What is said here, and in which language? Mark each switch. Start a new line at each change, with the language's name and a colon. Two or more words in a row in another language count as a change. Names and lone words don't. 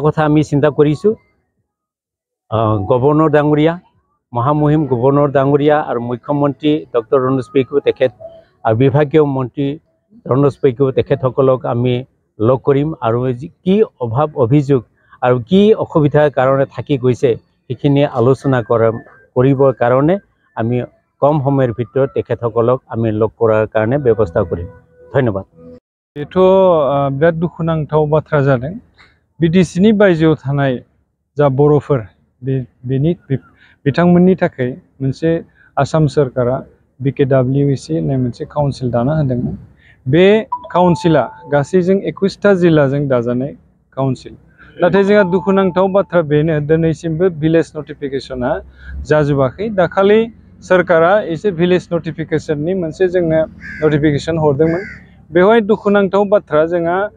Assamese: কথা আমি চিন্তা কৰিছোঁ গভৰ্ণৰ ডাঙৰীয়া মহামহিম গভৰ্ণৰ ডাঙৰীয়া আৰু মুখ্যমন্ত্ৰী ডক্টৰ ৰণোজ পেগু তেখেত আৰু বিভাগীয় মন্ত্ৰী ৰণোজ পেগু তেখেতসকলক আমি লগ কৰিম আৰু কি অভাৱ অভিযোগ আৰু কি অসুবিধাৰ কাৰণে থাকি গৈছে সেইখিনি আলোচনা কৰিবৰ কাৰণে আমি কম সময়ৰ ভিতৰত তেখেতসকলক আমি লগ কৰাৰ কাৰণে ব্যৱস্থা কৰিম ধন্যবাদ
Bodo: बेथ' बिराद दुखुनांथाव बाथ्रा जादों बिटिसिनि बायजोआव थानाय जा बर'फोर बिथांमोननि थाखाय मोनसे आसाम सरकारा BKWEC होननाय मोनसे काउन्सिल दाना होदोंमोन बे काउन्सिला गासैजों 21टा जिल्लाजों दाजानाय काउन्सिल नाथाय जोंहा दुखुनांथाव बाथ्रा बेनो दिनैसिमबो
English: village notificationa
Bodo: जाजोबाखै दाखालि सरकारा एसे
English: village notificationni
Bodo: मोनसे जोंनो नटिफिकेशन हरदोंमोन बेवहाय दुखुनांथाव बाथ्रा जोंहा